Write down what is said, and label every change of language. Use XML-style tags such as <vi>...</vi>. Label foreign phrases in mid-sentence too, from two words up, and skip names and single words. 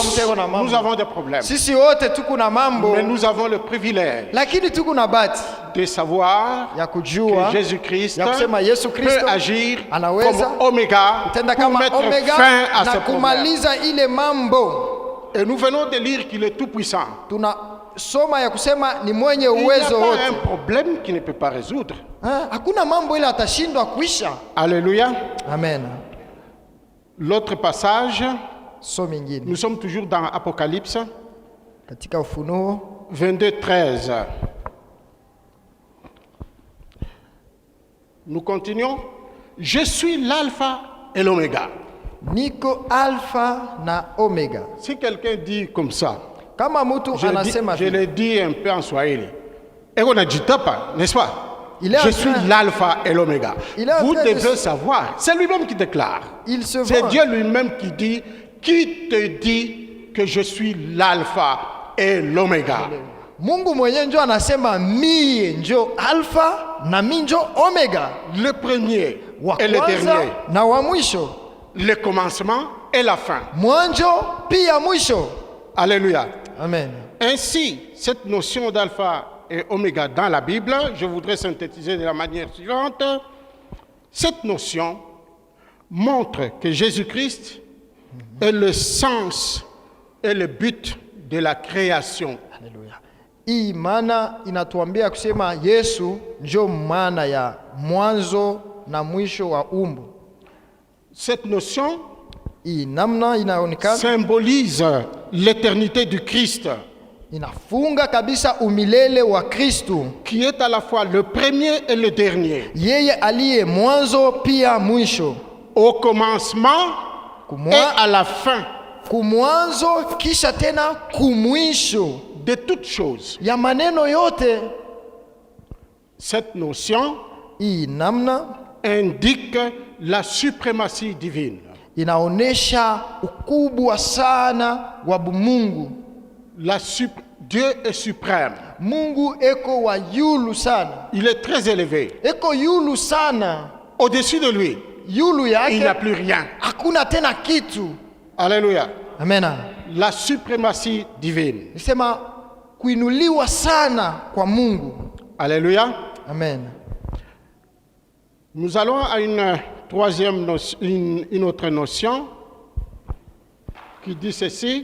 <fr>Tous,</fr> <sw>mtu eko na</sw> <fr>nous</fr> <sw>mambo.</sw> <fr>avons des problèmes.</fr> <sw>Sisi wote tuko na mambo,</sw> <fr>Mais nous avons le privilège</fr> <sw>lakini tuko na bahati</sw> <fr>de savoir</fr> <sw>ya</sw> <fr>que</fr> <sw>kujua Jésus-Christ ya kusema Yesu Kristo</sw> <fr>peut agir</fr> <sw>anaweza</sw> <fr>comme Oméga</fr> <sw>tenda</sw> <fr>pour</fr> <sw>kama</sw> <fr>mettre</fr> <sw>omega</sw> <fr>fin à</fr> <sw>na</sw> <fr>ce problème.</fr> <sw>kumaliza ile mambo.</sw> <fr>Et nous venons de lire qu'il est tout puissant.</fr> <sw>Tunasoma ya kusema ni mwenye</sw> <fr>Il n'y a</fr> <sw>uwezo</sw> <fr>pas</fr> <sw>wote.</sw> <fr>un problème qu'il ne peut pas résoudre.</fr> <sw>Hakuna mambo ile atashindwa kuisha. Alléluia. Amen.</sw> <fr>L'autre passage,</fr> <sw>So mingine</sw> <fr>nous sommes toujours dans Apocalypse</fr> <sw>katika Ufunuo 22, 13.</sw> <fr>Nous continuons. Je suis l'alpha et l'oméga.</fr> <sw>niko alfa na omega.</sw> <fr>Si quelqu'un dit comme ça,</fr> <sw>Kama mtu anasema</sw> <fr>je</fr> <sw>vile,</sw> <fr>le dis un peu en swahili. Et on a dit pas, n'est-ce pas? Il est en Je train- suis l'alpha et l'oméga. Il est en Vous train de- devez savoir. C'est lui-même qui déclare. il se C'est vend. Dieu lui-même qui dit, qui te dit que je suis l'alpha et l'oméga?</fr> <sw>Mungu mwenyewe njo anasema mie njo alfa na mi njo omega,</sw> <fr>Le premier</fr> <sw>wa</sw> <fr>et le</fr> <sw>kwanza</sw> <fr>dernier.</fr> <sw>na wa mwisho,</sw> <fr>Le commencement et la fin.</fr> <sw>mwanzo pia mwisho. Alléluia. Amen.</sw> <fr>Ainsi, cette notion d'alpha et oméga dans la Bible, je voudrais synthétiser de la manière suivante. Cette notion montre que Jésus-Christ est le sens et le but de la création. Haleluya.</fr> <sw>Hii maana inatuambia kusema Yesu njo maana ya mwanzo na mwisho wa umbu.</sw> <fr>Cette notion</fr> <sw>Hii namna inaonekana</sw> <fr>symbolise l'éternité du Christ,</fr> <sw>inafunga kabisa umilele wa Kristu,</sw> <fr>qui est à la fois le premier et le dernier.</fr> <sw>yeye aliye mwanzo pia mwisho,</sw> <fr>Au commencement et à la fin</fr> <sw>kumwanzo kisha tena kumwisho</sw> <fr>de toutes choses.</fr> <sw>ya maneno yote.</sw> <fr>Cette notion</fr> <sw>Hii namna</sw> <fr>indique la suprématie divine.</fr> <sw>inaonesha ukubwa sana wa Mungu.</sw> <fr>Dieu est suprême.</fr> <sw>Mungu eko wa yulu sana,</sw> <fr>Il est très élevé.</fr> <sw>eko yulu sana.</sw> <fr>Au-dessus de lui,</fr> <sw>Yulu</sw> <fr>il n'y a</fr> <sw>yake</sw> <fr>plus rien.</fr> <sw>hakuna tena kitu. Alléluia. Amena.</sw> <fr>La suprématie divine.</fr> <sw>Nisema kuinuliwa sana kwa Mungu. Alléluia. Amen.</sw> <fr>Nous allons à une troisième notion, une autre notion qui dit ceci.</fr>